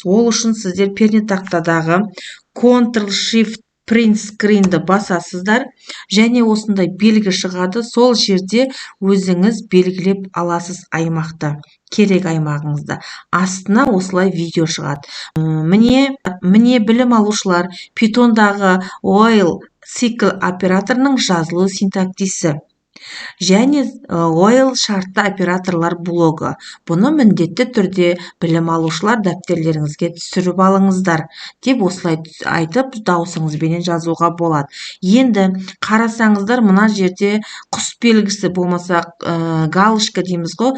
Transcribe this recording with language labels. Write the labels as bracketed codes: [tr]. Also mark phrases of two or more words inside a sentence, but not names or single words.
[kk] Ол үшін сіздер пернетақтадағы Ctrl-Shift Print Screenді басасыздар, және осындай белгі шығады. Сол жерде өзіңіз белгілеп аласыз аймақты, керек аймағыңызды. Астына осылай видео шығады. Міне білім алушылар, Pythonдағы [en] while cycle [kk] операторының жазылу синтаксисі. Және while шартты операторлар блогы. Бұны міндетті түрде білім алушылар дәптерлеріңізге түсіріп алыңыздар деп осылай айтып даусыңызбен жазуға болады. Енді қарасаңыздар, мына жерде құс белгісі болмаса галочка дейміз ғой.